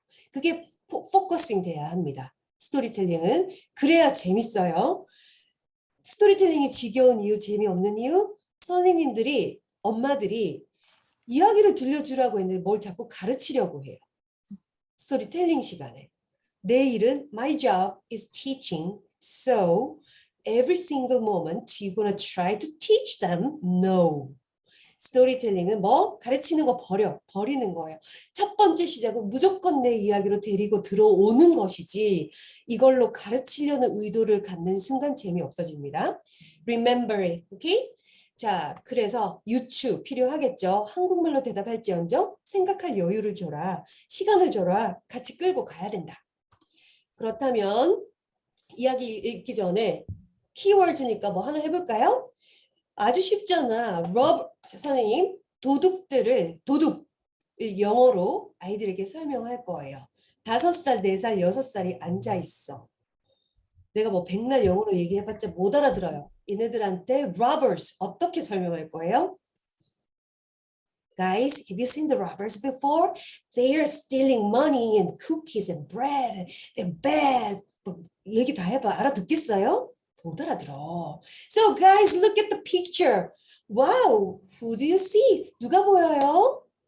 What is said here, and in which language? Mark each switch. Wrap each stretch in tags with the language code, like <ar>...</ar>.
<ko>그게 포커싱 돼야 합니다. 스토리텔링은. 그래야 재밌어요. 스토리텔링이 지겨운 이유, 재미없는 이유? 선생님들이, 엄마들이 이야기를 들려주라고 했는데 뭘 자꾸 가르치려고 해요. 스토리텔링 시간에. 내 일은</ko> <en>my job is teaching, so every single moment you're gonna try to teach them. No.</en> <ko>스토리텔링은 뭐? 가르치는 거 버리는 거예요. 첫 번째 시작은 무조건 내 이야기로 데리고 들어오는 것이지 이걸로 가르치려는 의도를 갖는 순간 재미없어집니다.</ko> <en>Remember it, okay?</en> <ko>자, 그래서 유추 필요하겠죠. 한국말로 대답할지언정 생각할 여유를 줘라. 시간을 줘라. 같이 끌고 가야 된다. 그렇다면 이야기 읽기 전에 키워드니까 뭐 하나 해볼까요? 아주 쉽잖아. 선생님, 도둑을 영어로 아이들에게 설명할 거예요. 5살, 4살, 6살이 앉아있어. 내가 뭐 백날 영어로 얘기해봤자 못 알아들어요. 얘네들한테 robbers 어떻게 설명할 거예요?</ko> <en>Guys, have you seen the robbers before? They are stealing money and cookies and bread. They're bad.</en> <ko>얘기 다 해봐. 알아듣겠어요? 못 알아들어.</ko> <en>So guys, look at the picture. Wow, who do you see?</en> <ko>누가 보여요?</ko>